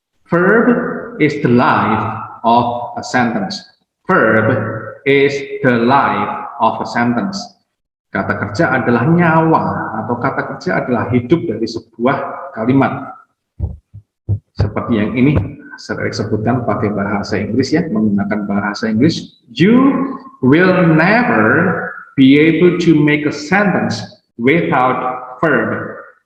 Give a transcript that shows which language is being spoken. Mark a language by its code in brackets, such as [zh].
[en] Verb is the life of a sentence. Verb is the life of a sentence. [id] Kata kerja adalah nyawa, atau kata kerja adalah hidup dari sebuah kalimat. Seperti yang ini Sir Eric sebutkan pakai bahasa Inggris ya, menggunakan bahasa Inggris. [en] You will never be able to make a sentence without verb.